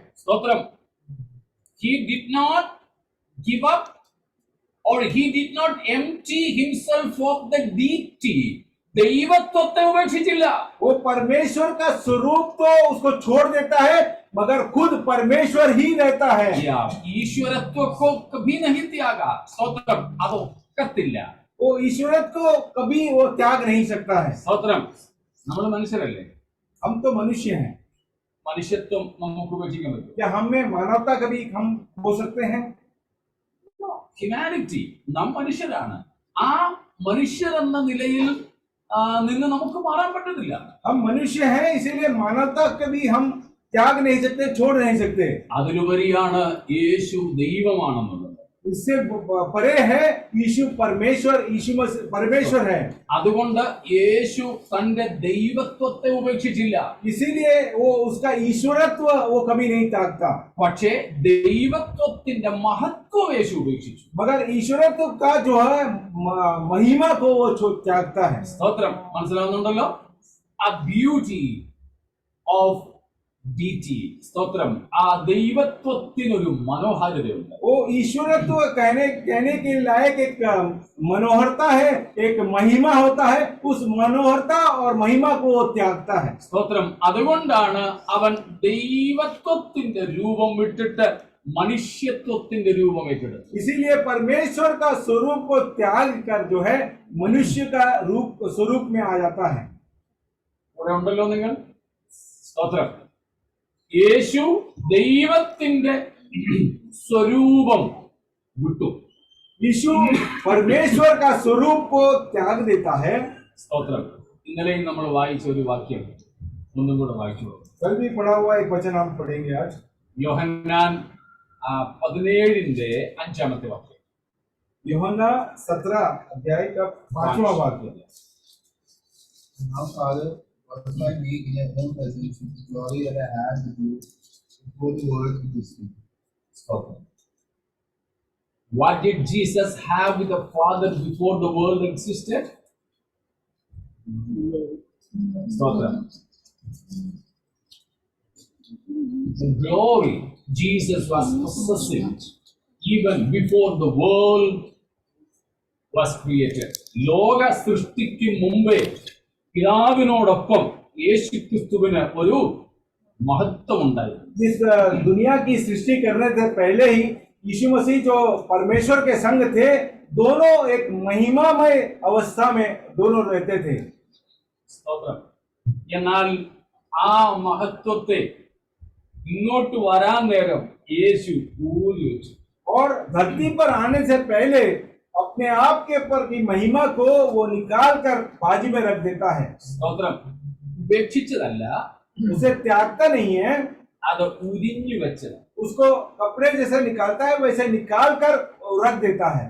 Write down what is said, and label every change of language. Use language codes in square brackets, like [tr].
[ml] സ്തോത്രം. [en] He did not give up or he did not empty himself of the deity. [ml] ദൈവത്വത്തെ ഉപേക്ഷിച്ചില്ല. [hi] वो परमेश्वर का स्वरूप तो उसको छोड़ देता है, मगर खुद परमेश्वर ही रहता है. ഈശ്വരത്വ को कभी नहीं त्यागा. [ml] സ്തോത്രം. അതൊക്കത്തില്ല. [hi] वो ईश्वरत्व को कभी वो त्याग नहीं सकता है. [ml] സ്തോത്രം. നമ്മൾ മനുഷ്യരല്ലേ? [hi] हम तो मनुष्य हैं. [ml] മനുഷ്യത്വം നമുക്ക് ഉപേക്ഷിക്കാൻ പറ്റും? [hi] क्या हम में मानवता कभी हम हो सकते हैं? [ml] ഹ്യൂമാനിറ്റി. നാം മനുഷ്യരാണ്. ആ മനുഷ്യർ എന്ന നിലയിൽ നിന്ന് നമുക്ക് മാറാൻ പറ്റുന്നില്ല. [hi] हम मनुष्य हैं, इसीलिए मानवता कभी हम त्याग नहीं सकते, छोड़ नहीं सकते। [ml] അതിലുപരിയാണ് യേശു ദൈവമാണെന്നുള്ളത്. [hi] इससे परे है यीशु परमेश्वर, यीशु मसीह परमेश्वर है। [ml] അതുകൊണ്ട് യേശു തന്റെ ദൈവത്വത്തെ ഉപേക്ഷിച്ചില്ല. [hi] इसीलिए वो उसका ईश्वरत्व वो कभी नहीं त्यागता, [ml] പക്ഷേ ദൈവത്വത്തിന്റെ മഹത്വം യേശു ഉപേക്ഷിച്ചു. [hi] मगर ईश्वरत्व का जो है महिमा को वो त्यागता है। [ml] സ്തോത്രം. മനസ്സിലാവുന്നുണ്ടല്ലോ? ആ [en] Beauty of deity. [ml] സ്തോത്രം. ആ ദൈവത്വത്തിനൊരു മനോഹാരിതയുണ്ട്. [hi] वो ईश्वरत्व कहने के लायक एक मनोहरता है, एक महिमा होता है। उस मनोहरता और महिमा को वो त्यागता है। [ml] സ്തോത്രം. അതുകൊണ്ടാണ് അവൻ ദൈവത്വത്തിന്റെ രൂപം വിട്ടിട്ട് മനുഷ്യത്വത്തിന്റെ രൂപം ഏറ്റെടുത്തു. [hi] इसीलिए परमेश्वर का स्वरूप को त्याग कर जो है मनुष्य का स्वरूप में आ जाता है। [ml] ഇവിടെ ഉണ്ടല്ലോ നിങ്ങൾ? സ്തോത്രം. യേശു ദൈവത്തിന്റെ സ്വരൂപം വിട്ടു. [hi] यीशु परमेश्वर का स्वरूप को त्याग देता है। [ml] സ്തോത്രം. ഇന്നലെയും നമ്മൾ വായിച്ച ഒരു വാക്യം ഒന്നും കൂടെ വായിച്ചു. [hi] कल भी पढ़ा हुआ एक वचन हम पढ़ेंगे आज। [ml] യോഹന്നാൻ 17-5 വാക്യം. [hi] यूहन्ना 17 अध्याय का 5वां वाक्य। [en] Now, Father, glorify me in your own presence with the glory that I had with you before the world existed. Stop. What did Jesus have with the Father before the world existed? [ml] സ്തോത്രം. [en] The glory Jesus was possessing even before the world was created. [ml] ലോക സൃഷ്ടിക്ക് മുമ്പേ പിതാവിനോടൊപ്പം യേശുക്രിസ്തുവിന് ഒരു മഹത്വം ഉണ്ടായിരുന്നു. [hi] इस दुनिया की सृष्टि करने से पहले ही यीशु मसीह जो परमेश्वर के संग थे, दोनों एक महिमामय अवस्था में दोनों रहते थे। [ml] സ്തോത്രം. എന്നാൽ ആ മഹത്വത്തെ ഇങ്ങോട്ട് വരാൻ നേരം യേശു ഊരി വെച്ചു. [hi] और धरती पर आने से पहले अपने आप के ऊपर की महिमा को वो निकाल कर बाजी में रख देता है। [ml] സ്തോത്രം. ഉപേക്ഷിച്ചതല്ല, [hi] उसे त्यागता नहीं है, [ml] അത് ഉരിഞ്ഞു വെച്ചത്. [hi] उसको कपड़े जैसे निकालता है वैसे निकाल कर रख देता है।